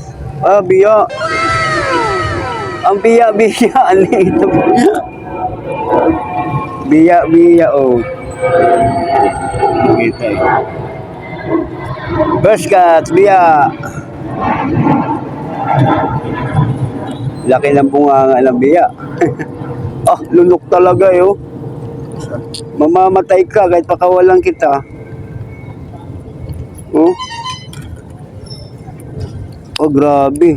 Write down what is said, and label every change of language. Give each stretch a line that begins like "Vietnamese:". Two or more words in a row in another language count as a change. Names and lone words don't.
Filipino: Ah, biya. Ang biya. Ano ito? Biya, oh. Kita eh. Buskats, biya. Laki ng bunganga ng biya. Ah, lunok talaga eh, oh. Mamamatay ka kahit pakawalan kita. Oh. Oh, grabe.